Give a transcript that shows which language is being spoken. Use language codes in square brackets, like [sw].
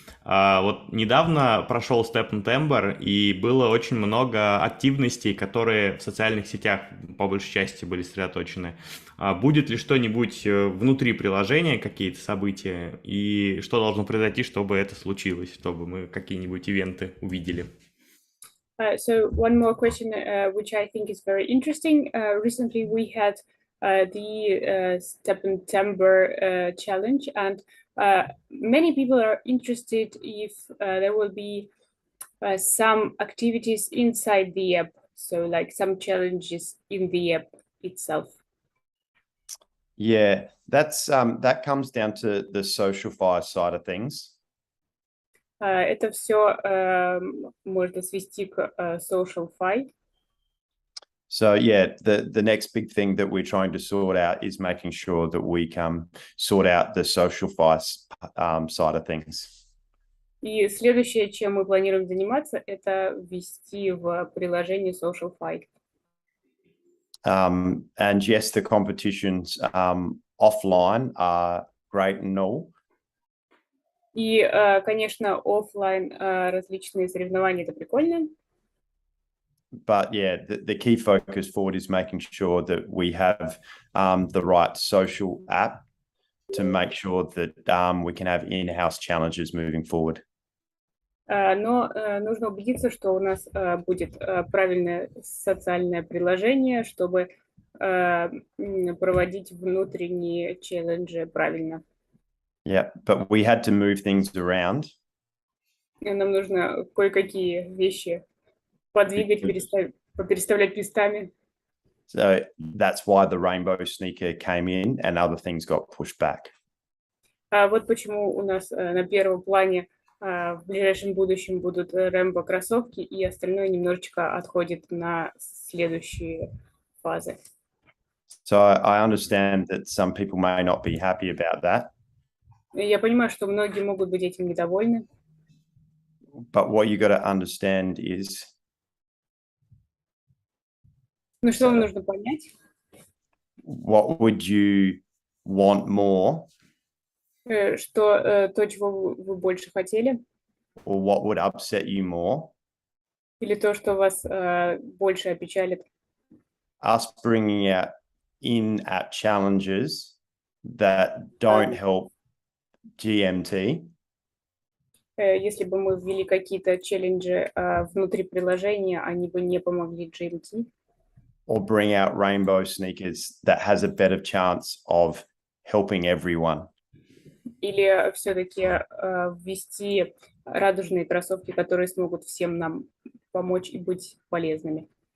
[ru] Вот недавно прошел STEPN Тембр, и было очень много активностей, которые в социальных сетях по большей части были сосредоточены. Будет ли что-нибудь внутри приложения, какие-то события, и что должно произойти, чтобы это случилось, чтобы мы какие-нибудь ивенты увидели? [en] So one more question, which I think is very interesting. Recently we had the STEPN Timber challenge, and many people are interested if there will be some activities inside the app, so like some challenges in the app itself. Yeah, that's that comes down to the social fire side of things. [ru] Это все можно свести к social fight. [en] So yeah, the next big thing that we're trying to sort out is making sure that we can sort out the social fire side of things. [ru] И следующее, чем мы планируем заниматься, это ввести в приложение social fight. [en] And yes, the competitions offline are great and all. [ru] И, конечно, офлайн различные соревнования это прикольно. [en] But yeah, the key focus forward is making sure that we have the right social app to make sure that we can have in-house challenges moving forward. [ru] Но нужно убедиться, что у нас будет правильное социальное приложение, чтобы проводить внутренние челленджи правильно. [en] Yeah, but we had to move things around. [ru] Нам нужно кое-какие вещи подвигать, переставлять местами. [en] So that's why the rainbow sneaker came in and other things got pushed back. [ru] Вот почему у нас на первом плане в ближайшем будущем будут Рэмбо кроссовки, и остальное немножечко отходит на следующие фазы. [en] So I understand that some people may not be happy about that. [ru] Я понимаю, что многие могут быть этим недовольны. [en] But what you got to understand is. [ru] Ну что вам нужно понять? [en] What would you want more? [ru] Что то, чего вы больше хотели? [en] Or what would upset you more? [ru] Или то, что вас больше опечалит? [en] Us bringing out in-app challenges that don't help GMT. [ru] Если бы мы ввели какие-то челленджи внутри приложения, они бы не помогли GMT. [en] Or bring out rainbow sneakers that has a better chance of helping everyone. [ru] Или все-таки ввести радужные кроссовки, которые смогут всем нам помочь и быть полезными.